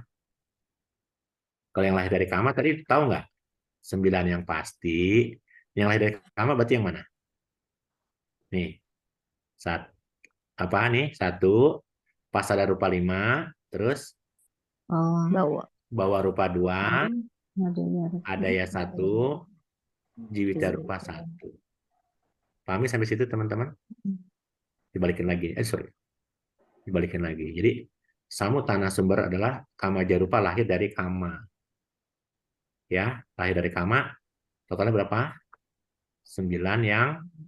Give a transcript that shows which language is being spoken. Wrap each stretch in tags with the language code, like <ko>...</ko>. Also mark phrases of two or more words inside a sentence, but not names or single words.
<id>Kalau yang lahir dari kama tadi tahu nggak? 9 yang pasti. Yang lahir dari kama berarti yang mana? Nih. Apa nih? 1</id> <pi>pasada rupa</pi> <id>5, terus</id> <pi>bawa rupa</pi> <id>2, adaya 1,</id> <pi>jiwita rupa</pi> <id>1. Pahami sampai situ teman-teman? Dibalikin lagi. Sorry. Dibalikin lagi. Jadi samutana sumber adalah</id> <pi>kama jarupa</pi> <id>lahir dari kama. Ya, lahir dari kama. Totalnya berapa? 9 yang</id>